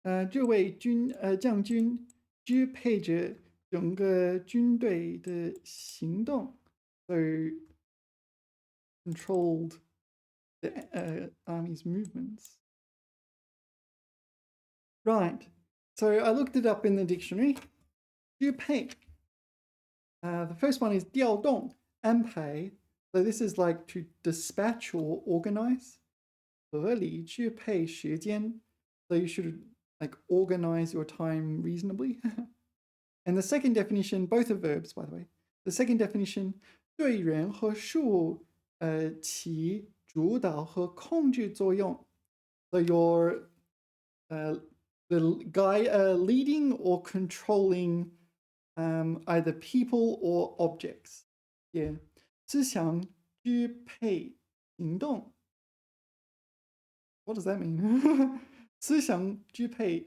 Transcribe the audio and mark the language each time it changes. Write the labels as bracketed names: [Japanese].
[Chinese] 这位将军支配着整个军队的行动， [English] so controlled the army's movements. Right. So I looked it up in the dictionary. [Chinese] 支配. [English] The first one is 调动, 安排. So this is like to dispatch or organize. [Chinese] 合理支配时间. [English] So you should like organize your time reasonably. And the second definition, both are verbs, by the way. The second definition, [Chinese] 对人和事物起主导和控制作用. [English] So you're the guy leading or controlling either people or objects. [Chinese] Yeah. 思想支配行动. [English] What does that mean? 思想支配.